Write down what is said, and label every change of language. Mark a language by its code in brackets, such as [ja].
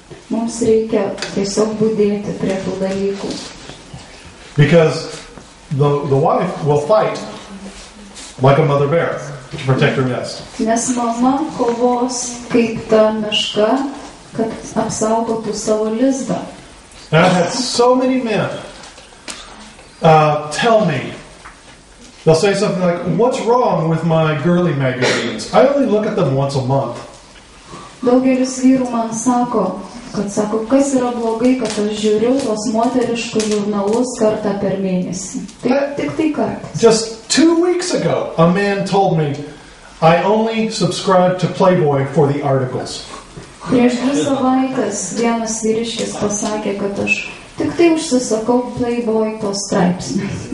[lt] Mums reikia tiesiog budėti prie tų dalykų. [en] Because the wife will fight like a mother bear to protect her nest. [lt] Nes mama kovos kaip ta meška, kad apsaugotų savo lizdą. [en] And I've had so many men tell me, they'll say something like, what's wrong with my girly magazines? I only look at them once a month. [lt] Daugelis vyrų man sako, kas yra blogai, kad aš žiūriu tos moteriškus žurnalus kartą per mėnesį. Tik tai kartą. [en] Just 2 weeks ago, a man told me, I only subscribe to Playboy for the articles. [lt] Prieš 2 savaitės vienas vyriškis pasakė, kad aš tik tai užsisakau Playboy tos straipsnius.